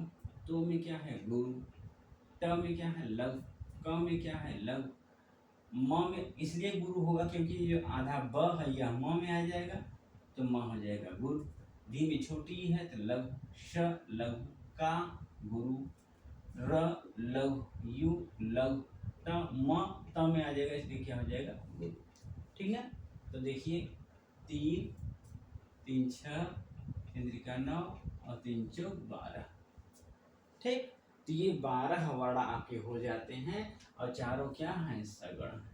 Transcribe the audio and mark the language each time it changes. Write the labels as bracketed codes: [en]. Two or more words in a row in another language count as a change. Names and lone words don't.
[hi] तो में क्या है? गुरु। ट में क्या है? लघु। क में क्या है? लघु। म में इसलिए गुरु होगा क्योंकि जो आधा ब है यह म में आ जाएगा तो म हो जाएगा गुरु। धी में छोटी है तो लघु। श लघु। का गुरु। र लघु। यु लघु। त म त में आ जाएगा इसलिए क्या हो जाएगा? गुरु। ठीक है, तो देखिए 3 3 6 इंद्रिका 9 और 3 चौक 12। ठीक, तो ये 12 वर्ण आपके हो जाते हैं और चारों क्या हैं? सगड़।